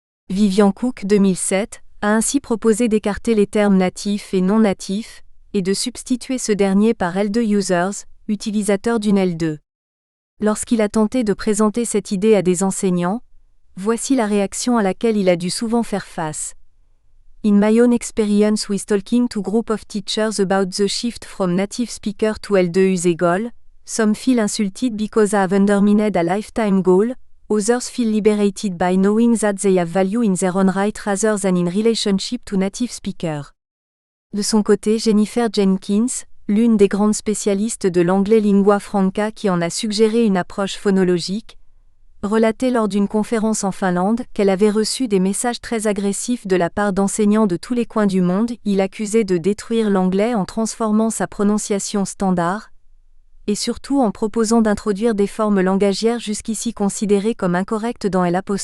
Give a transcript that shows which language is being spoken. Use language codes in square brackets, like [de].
[fr] Vivian Cook 2007 a ainsi proposé d'écarter les termes natifs et non natifs, et de substituer ce dernier par L2 users, utilisateurs d'une L2. Lorsqu'il a tenté de présenter cette idée à des enseignants, voici la réaction à laquelle il a dû souvent faire face. [en] In my own experience with talking to group of teachers about the shift from native speaker to L2 usable, some feel insulted because I have undermined a lifetime goal, others feel liberated by knowing that they have value in their own right rather than in relationship to native speaker. [fr] De son côté, Jennifer Jenkins, l'une des grandes spécialistes de l'anglais lingua franca qui en a suggéré une approche phonologique, relatait lors d'une conférence en Finlande qu'elle avait reçu des messages très agressifs de la part d'enseignants de tous les coins du monde. Il accusait de détruire l'anglais en transformant sa prononciation standard, et surtout en proposant d'introduire des formes langagières jusqu'ici considérées comme incorrectes dans L'.